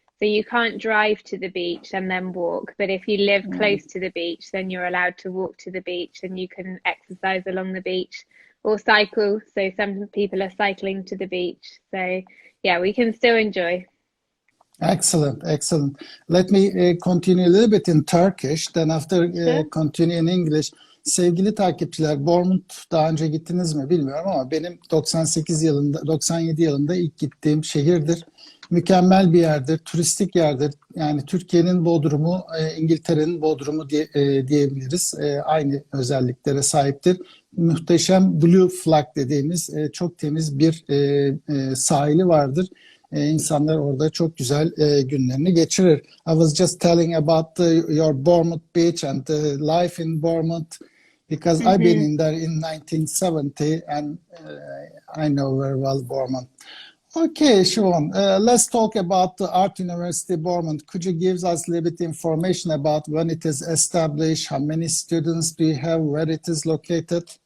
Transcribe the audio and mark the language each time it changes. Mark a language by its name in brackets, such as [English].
[English] So you can't drive to the beach and then walk. But if you live close to the beach, then you're allowed to walk to the beach and you can exercise along the beach or cycle. So some people are cycling to the beach. So yeah, we can still enjoy. Excellent, excellent. Let me continue a little bit in Turkish, then after Sure. continue in English. [Turkish] Sevgili takipçiler, Bournemouth daha önce gittiniz mi bilmiyorum ama benim 97 yılında ilk gittiğim şehirdir. Mükemmel bir yerdir, turistik yerdir. Yani Türkiye'nin Bodrum'u, İngiltere'nin Bodrum'u diyebiliriz. Aynı özelliklere sahiptir. Muhteşem Blue Flag dediğimiz çok temiz bir sahili vardır. İnsanlar orada çok güzel günlerini geçirir. [English] I was just telling about your Bournemouth beach and the life in Bournemouth because I've been in there in 1970 and I know very well Bournemouth. Okay, Siobhan, let's talk about the Art University Bournemouth. Could you give us a little bit information about when it is established, how many students do you have, where it is located?